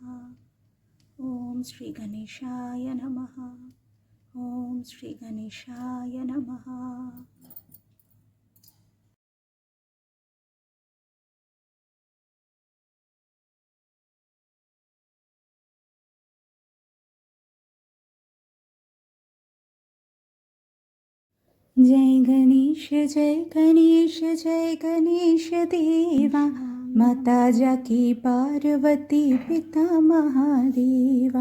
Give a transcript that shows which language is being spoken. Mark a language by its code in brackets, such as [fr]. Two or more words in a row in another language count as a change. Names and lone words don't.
[sa] ओम श्री गणेशाय नमः। ओम श्री गणेशाय नमः। [hi] जय गणेश जय गणेश जय गणेश देवा, माता जाकी पार्वती पिता महादेवा।